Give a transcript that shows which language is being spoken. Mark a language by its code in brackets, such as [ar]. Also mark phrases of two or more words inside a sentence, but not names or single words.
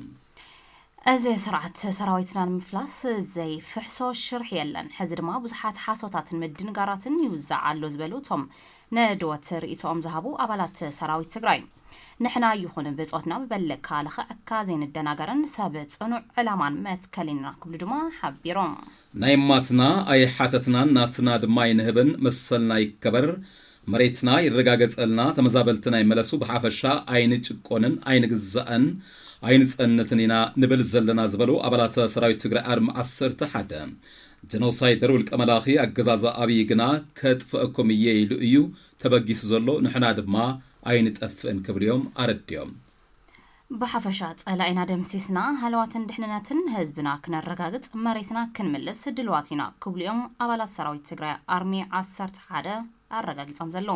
[ti] እዚ ስርዓት ሰራዊትና ንምፍላስ ዘይ ፍሕሶ ሽርሕ የለን ሕዚ ድማ ብዙሓት ሓሶታትን ምድንጋራትን ይውዛዓሉ ዝበሉቶም ነድወት ርእይቶም ዝሃቡ አባላት ሰራዊት ትግራይ ንሕና ይኹን ብጾትና በበለካ ለኸዕካ ዘይንደናገረን ሰብ ጽኑዕ ዕላማን መትከሊና ክብሉ ድማ ሓቢሮም ናይ ማትና ኣይ ሓተትናን ናትና ድማ ይንህብን መሰልና ይከበር መሬትና ይረጋገጸልና ተመዛበልትና ይመለሱ ብሓፈሻ አይን ጭቆንን አይን ግዛእን አይን ጸነትን ኢና ንብል ዘለና ዝበሉ አባላት ሰራዊት ትግራይ አርሚ 11 ጀኖሳይደር ውልቀ መላኺ አገዛዛ አብይ ግና ከጥፈአኩም ኢሉ እዩ ተበጊስ ዘሎ ንሕና ድማ አይን ጠፍእን ክብልዮም አረድዮም በሐፈሻ ጸላይና ደምሲስና ሃለዋትን ድሕነነትን ህዝብና ክነረጋግጽ መሬትና ክንምልስ ድልዋቲና ክብልዮም አባላት ሰራዊት ትግራይ አርሚ 11 አረጋግጾም ዘለዎም